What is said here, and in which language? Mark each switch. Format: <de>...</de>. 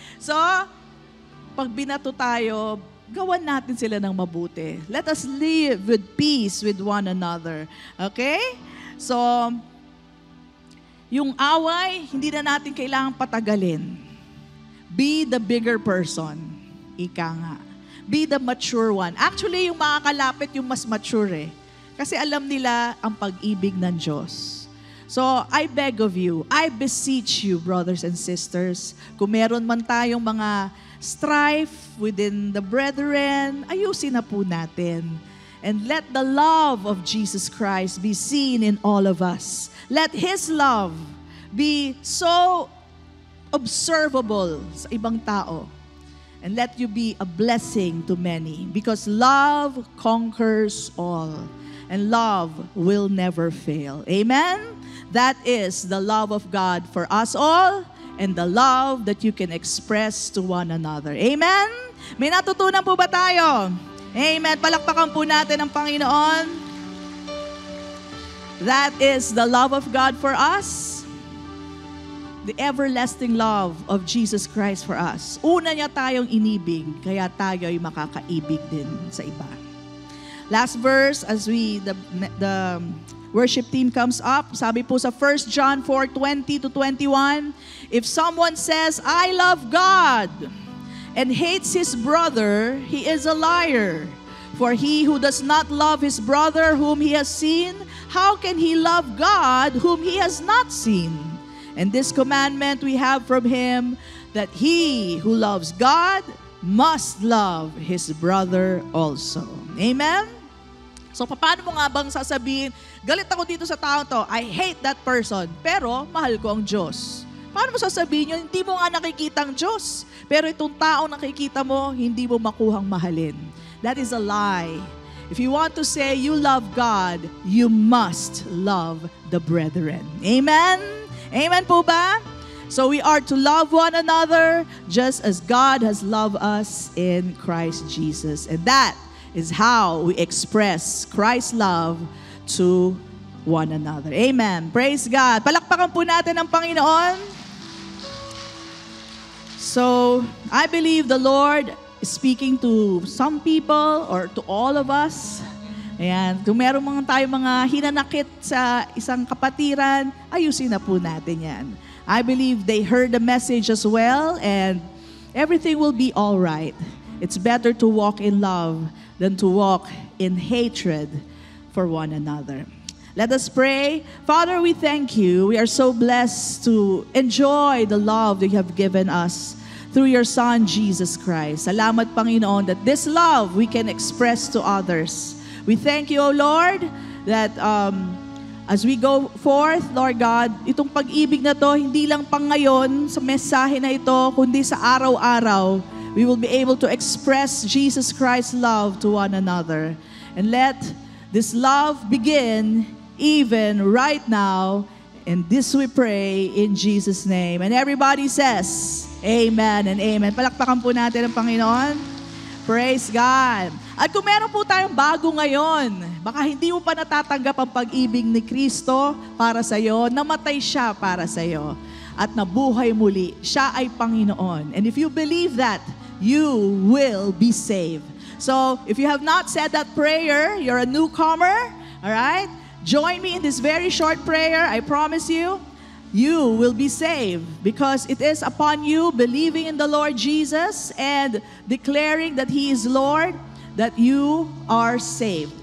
<tl>So, pag binato tayo, gawan natin sila ng mabuti.</tl> <en>Let us live with peace with one another, okay?</en> <tl>So, yung away, hindi na natin kailangang patagalin.</tl> <en>Be the bigger person.</en> <tl>Ika nga.</tl> <en>Be the mature one.</en> <tl>Actually, yung makakalapit yung mas mature eh. Kasi alam nila ang pag-ibig ng Diyos.</tl> <en>So, I beg of you, I beseech you, brothers and sisters,</en> <tl>kung meron man tayong mga strife within the brethren, ayusin na po natin.</tl> <en>And let the love of Jesus Christ be seen in all of us. Let His love be so observable</en> <tl>sa ibang tao.</tl> <en>And let you be a blessing to many. Because love conquers all. And love will never fail. Amen? That is the love of God for us all. And the love that you can express to one another. Amen?</en> <tl>May natutunan po ba tayo? Amen. Palakpakan po natin ang Panginoon.</tl> <en>That is the love of God for us. The everlasting love of Jesus Christ for us.</en> <tl>Una niya tayong inibig, kaya tayo ay makakaibig din sa iba.</tl> <en>Last verse, as the worship team comes up,</en> <tl>sabi po sa</tl> <en>1 John 4:20-21, if someone says, I love God, and hates his brother, he is a liar. For he who does not love his brother whom he has seen, how can he love God whom he has not seen? And this commandment we have from him, that he who loves God must love his brother also. Amen?</en> <tl>So, paano mo nga bang sasabihin, galit ako dito sa tao to,</tl> <en>I hate that person,</en> <tl>pero mahal ko ang Diyos. Paano mo sasabihin yun? Hindi mo nga nakikita ang Diyos. Pero itong taong nakikita mo, hindi mo makuhang mahalin.</tl> <en>That is a lie. If you want to say you love God, you must love the brethren. Amen? Amen po ba? So we are to love one another just as God has loved us in Christ Jesus. And that is how we express Christ's love to one another. Amen. Praise God.</en> <tl>Palakpakan po natin ang Panginoon.</tl> <en>So, I believe the Lord is speaking to some people or to all of us.</en> <tl>Ayan, kung meron tayong mga hinanakit sa isang kapatiran, ayusin na po natin yan.</tl> <en>I believe they heard the message as well, and everything will be all right. It's better to walk in love than to walk in hatred for one another. Let us pray. Father, we thank you. We are so blessed to enjoy the love that you have given us through your Son, Jesus Christ.</en> <tl>Salamat, Panginoon,</tl> <en>that this love we can express to others. We thank you, O Lord, that as we go forth, Lord God,</en> <tl>itong pag-ibig na to, hindi lang pang ngayon sa mensahe na ito, kundi sa araw-araw,</tl> <en>we will be able to express Jesus Christ's love to one another. And let this love begin even right now. And this we pray in Jesus' name. And everybody says, Amen and Amen.</en> <tl>Palakpakan po natin ang Panginoon.</tl> <en>Praise God.</en> <tl>At kung meron po tayong bago ngayon, baka hindi mo pa natatanggap ang pag-ibig ni Kristo para sa iyo, namatay siya para sa iyo, at nabuhay muli. Siya ay Panginoon.</tl> <en>And if you believe that, you will be saved. So, if you have not said that prayer, you're a newcomer, all right? Join me in this very short prayer. I promise you, you will be saved because it is upon you believing in the Lord Jesus and declaring that He is Lord that you are saved.</en>